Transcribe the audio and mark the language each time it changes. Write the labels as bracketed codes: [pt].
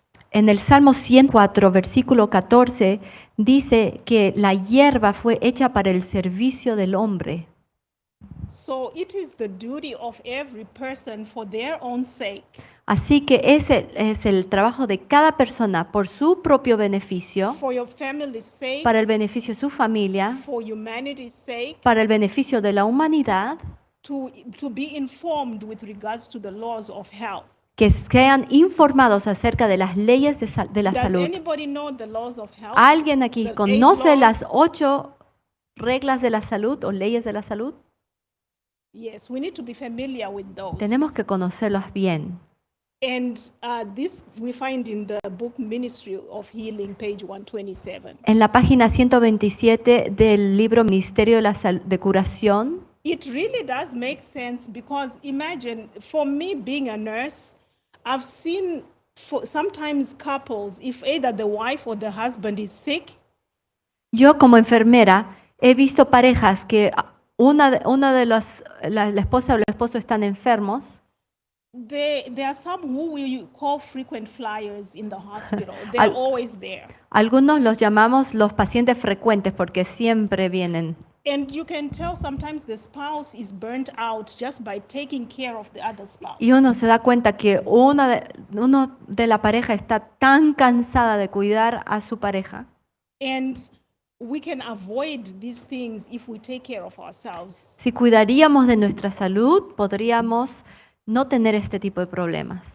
[es] En el Salmo 104, versículo 14, dice que la hierba fue hecha para el servicio del hombre. [en] So it is the duty of every person for their own sake. [es] Así que ese es el trabajo de cada persona por su propio beneficio, [en] For your family's sake, [es] para el beneficio de su familia, [en] for humanity's sake, [es] para el beneficio de la humanidad, [en] to be informed with regards to the laws of health. [es] que sean informados acerca de las leyes de la [en] Does [es] salud. [en] anybody know the laws of health? [es] ¿Alguien aquí [en] The 8 [es] conoce [en] laws? [es] las 8 reglas de la salud o leyes de la salud? [en] Yes, we need to be familiar with those. [es] Tenemos que conocerlas bien. [en] And this we find in the book Ministry of Healing, page 127. [es] En la página 127 del libro Ministerio de Curación, [en] It really does make sense because imagine, for me being a nurse, I've seen sometimes couples, if either the wife or the husband is sick, [es] yo como enfermera he visto parejas que la esposa o el esposo están enfermos. [en] there are some who we call frequent flyers in the hospital. They're always there. [es] Algunos los llamamos los pacientes frecuentes porque siempre vienen. [en] And you can tell sometimes the spouse is burnt out just by taking care of the other spouse. [es] Y uno se da cuenta que uno de la pareja está tan cansada de cuidar a su pareja. [en] And we can avoid these things if we take care of ourselves. [es] Si cuidaríamos de nuestra salud, podríamos no tener este tipo de problemas.